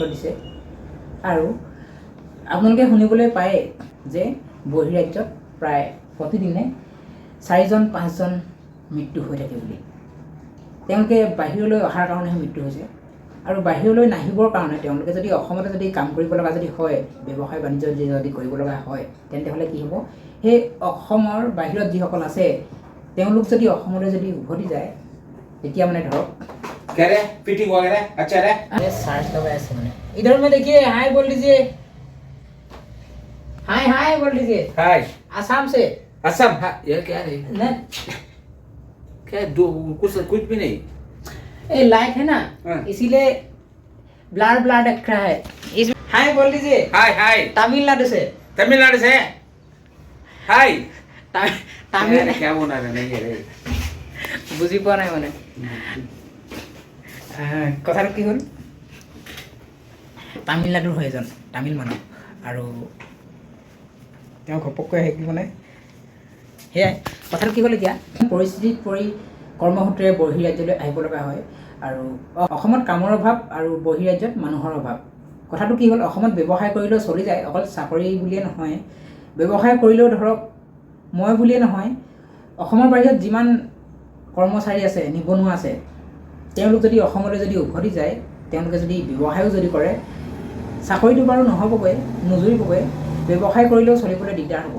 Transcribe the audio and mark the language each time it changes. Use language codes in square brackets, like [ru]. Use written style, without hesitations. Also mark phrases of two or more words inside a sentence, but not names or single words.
[as] দিছে আৰু আপোনালোকে শুনিবলৈ পায় যে বহিৰাজ্যত প্ৰায় প্ৰতিদিনে 4জন 5জন মৃত্যু হৈ থাকে বুলি তেওঁলোকে বাহিৰলৈ অহাৰ কাৰণেহে মৃত্যু হৈছে আৰু বাহিৰলৈ নাহিবৰ কাৰণে তেওঁলোকে যদি অসমতে যদি কাম কৰিব লগা যদি হয় ব্যৱসায় বাণিজ্য যদি কৰিব লগা হয় তেন্তে কি হ'ব সেই অসমৰ বাহিৰত যিসকল আছে তেওঁলোক যদি অসমলৈ যদি উভতি যায় তেতিয়া মানে ধৰক [hi] क्या रे फिटिंग वगैरह अच्छा रे अरे साठ दबा ऐसे मैंने इधर में देखिए हाय बोल दीजिए हाय हाय बोल दीजिए हाय आसाम से असम हाँ ये क्या रे न क्या दो कुछ भी नहीं ये लाइट है ना हाँ। इसीलिए ब्लर ब्लर दिख रहा है इस हाय बोल दीजिए हाय हाय तमिलनाडु से तमिलनाडु से हाय तमिल क्या बोला रे नहीं है रे [as] বুজি পোৱা নাই মানে কথাটো কি হ'ল তামিলনাডুৰ হয় এজন তামিল মানুহ আৰু তেওঁ ঘপককৈ আহি মানে সেয়াই কথাটো কি হ'ল এতিয়া পৰিস্থিতিত পৰি কৰ্মসূত্ৰে বহিৰাজ্যলৈ আহিব লগা হয় আৰু অসমত কামৰ অভাৱ আৰু বহিৰাজ্যত মানুহৰ অভাৱ কথাটো কি হ'ল অসমত ব্যৱসায় কৰিলেও চলি যায়, অকল চাকৰি বুলিয়ে নহয়, ব্যৱসায় কৰিলেও ধৰক মই বুলিয়ে নহয়, অসমৰ বাহিৰত যিমান কৰ্মচাৰী আছে, নিবনুৱা আছে, তেওঁলোক যদি অসমলৈ যদি উভতি যায়, তেওঁলোকে যদি ব্যৱসায়ো যদি কৰে, চাকৰিটো বাৰু নহ'বগৈ, নুজুৰিবগৈ, ব্যৱসায় কৰিলেও চলিবলৈ দিগদাৰ হ'ব।